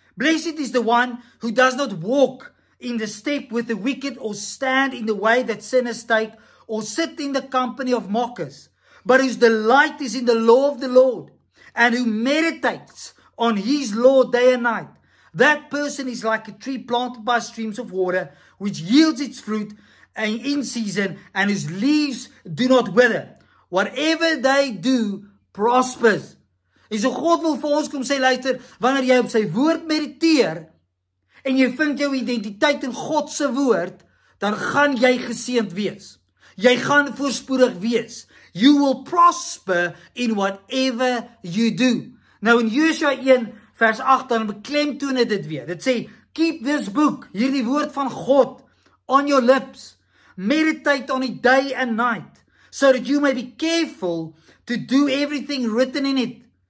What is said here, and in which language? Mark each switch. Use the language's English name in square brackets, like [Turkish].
[English] "Blessed is the one who does not walk in the step with the wicked, or stand in the way that sinners take, or sit in the company of mockers, but whose delight is in the law of the Lord, and who meditates on his law day and night. That person is like a tree planted by streams of water, which yields its fruit in season, and whose leaves do not wither. Whatever they do prospers." [Afrikaans] En so God wil vir ons kom sê, luister, wanneer jy op sy woord mediteer, en jy vind jou identiteit in God se woord, dan gaan jy geseënd wees. Jy gaan voorspoedig wees. [English] You will prosper in whatever you do. [Afrikaans] Nou in Josua 1 vers 8 dan beklemtoon dit weer. Dit sê, [English] "Keep this book," [Afrikaans] hierdie woord van God, [English] "on your lips. Meditate on it day and night, so that you may be careful to do everything written in it.